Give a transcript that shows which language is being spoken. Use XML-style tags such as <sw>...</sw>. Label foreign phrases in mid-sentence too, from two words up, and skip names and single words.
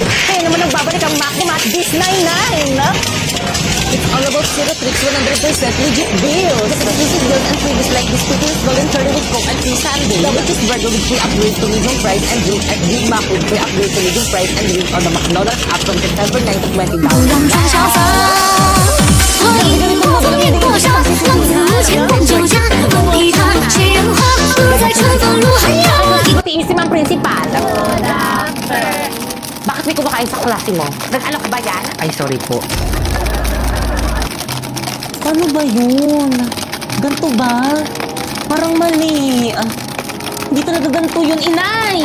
<tl>Kaya naman ang babalik ang Maximat Dis99.</tl> <en>It's all about zero tricks, 100% legit deals. Exclusive deals and freebies like this Peter's Golden Curry with Coke and free Sunday. Double cheeseburger with free upgrade to medium price and drink at Big Mac with free upgrade to medium price and drink on the McDonald's app from September 9 to 20</en> <zh>不让春潇洒，我一路烽烟过沙，浪子无情伴酒家，梦里他谁人花，不在春风路寒鸦。</zh> <tl>Matiis si Ma'am Principal. Bakit may kumakain sa klase mo? Nag-alok ba yan? Ay, sorry po. Paano ba yun? Ganto ba? Parang mali. Hindi talaga ganto yun, inay.</tl>